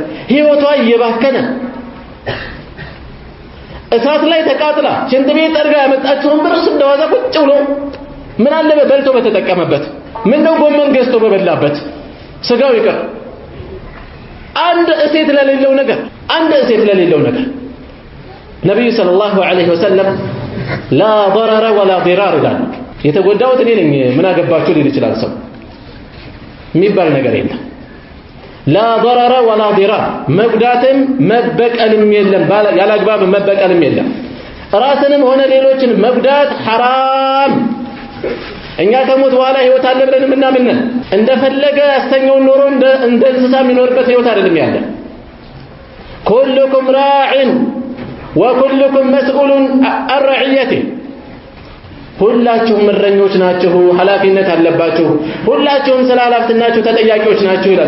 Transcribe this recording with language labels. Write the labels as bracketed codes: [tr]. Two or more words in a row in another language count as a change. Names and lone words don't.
[am] ህይወቷ እየባከነ እሳት ላይ ተቃጥላ ሽንት ቤት ጠርጋ ያመጣችውን ብር እንደዋዛ ቁጭ ብሎ ምን አለ በልቶ በተጠቀመበት፣ ምን ነው ጎመን ገዝቶ በበላበት፣ ስጋው ይቀር። አንድ እሴት ለሌለው ነገር ነብዩ [ar] صلى الله عليه وسلم لا ضرر ولا ضرار [am] ይላል። የተጎዳሁት እኔ ነኝ ምን አገባችሁ ሊል ይችላል ሰው። የሚባል ነገር የለም። [ar] لا ضرر ولا ضرار [am] መጉዳትም መበቀልም የለም፣ ያላግባብ መበቀልም የለም። ራስንም ሆነ ሌሎችን መጉዳት ሐራም። እኛ ከሞት በኋላ ህይወት አለ ብለን ምናምን እንደፈለገ ያስተኛውን ኖሮ እንደ እንስሳ የሚኖርበት ህይወት አይደለም ያለ። [ar] كلكم راع وكلكم مسؤول عن رعيته፣ [am] ሁላችሁም እረኞች ናችሁ፣ ኃላፊነት አለባችሁ፣ ሁላችሁም ስለ ኃላፊነታችሁ ተጠያቂዎች ናችሁ ይላሉ